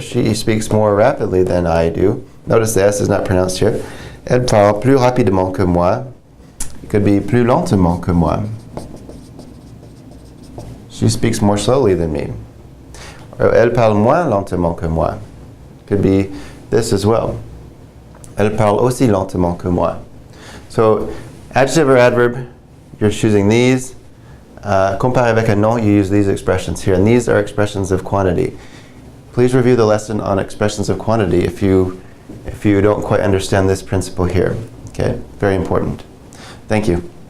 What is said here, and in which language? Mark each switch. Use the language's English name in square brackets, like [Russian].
[English] She speaks more rapidly than I do. Notice the S is not pronounced here. [French] Elle parle plus rapidement que moi. [English] It could be [French] plus lentement que moi. [English] She speaks more slowly than me. Or [French] elle parle moins lentement que moi. [English] It could be this as well. [French] Elle parle aussi lentement que moi. [English] So, adjective or adverb, you're choosing these. [French] Comparer avec un nom, [English] you use these expressions here. And these are expressions of quantity. Please review the lesson on expressions of quantity if you don't quite understand this principle here. Okay, very important. Thank you.